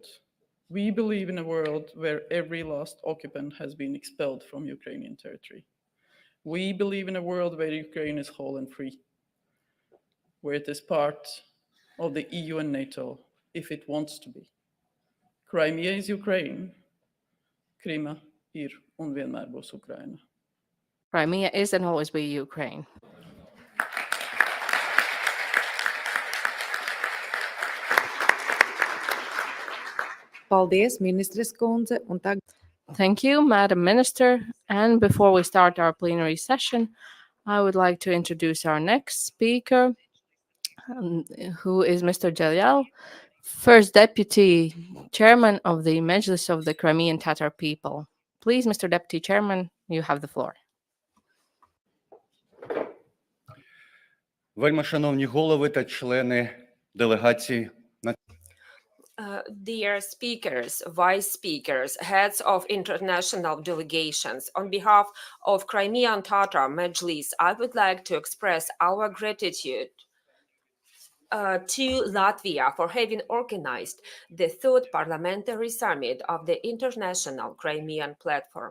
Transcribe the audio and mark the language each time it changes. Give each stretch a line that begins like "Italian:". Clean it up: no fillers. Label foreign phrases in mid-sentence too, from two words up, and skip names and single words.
English: We believe in a world where every last occupant has been expelled from Ukrainian territory. We believe in a world where Ukraine is whole and free, where it is part of the EU and NATO, if it wants to be. Crimea is Ukraine.
Latvian: Krima ir un vienmēr būs Ukraina.
English: Crimea is and always be Ukraine.
Latvian: Paldies, ministres kundze, un tagad
English: Thank you, Madam Minister. And before we start our plenary session, I would like to introduce our next speaker, who is Mr. Jalal, First Deputy Chairman of the Mejlis of the Crimean Tatar people. Please, Mr. Deputy Chairman, you have the floor.
Ukrainian: Вельми шановні голови та члени делегації.
English: Dear speakers, vice speakers, heads of international delegations, on behalf of Crimean Tatar Mejlis, I would like to express our gratitude to Latvia for having organized the third parliamentary summit of the International Crimean Platform.